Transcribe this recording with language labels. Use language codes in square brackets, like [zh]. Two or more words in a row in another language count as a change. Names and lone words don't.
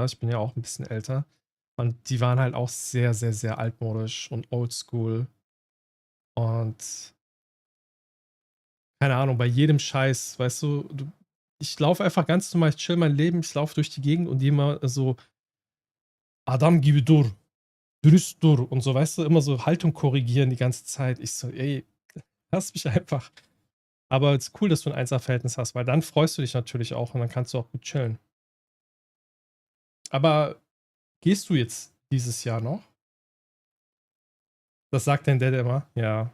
[de] Ich bin ja auch ein bisschen älter. Und die waren halt auch sehr, sehr, sehr altmodisch und oldschool. Und keine Ahnung, bei jedem Scheiß, weißt du, ich laufe einfach ganz normal, ich chill mein Leben, ich laufe durch die Gegend und die immer so, [tr] Adam gibi dur, dürüst dur [de] und so, weißt du, immer so Haltung korrigieren die ganze Zeit. Ich so, ey, lass mich einfach. Aber es ist cool, dass du ein 1er-Verhältnis hast, weil dann freust du dich natürlich auch und dann kannst du auch gut chillen. Aber gehst du jetzt dieses Jahr noch? Das sagt dein Dad immer. Ja.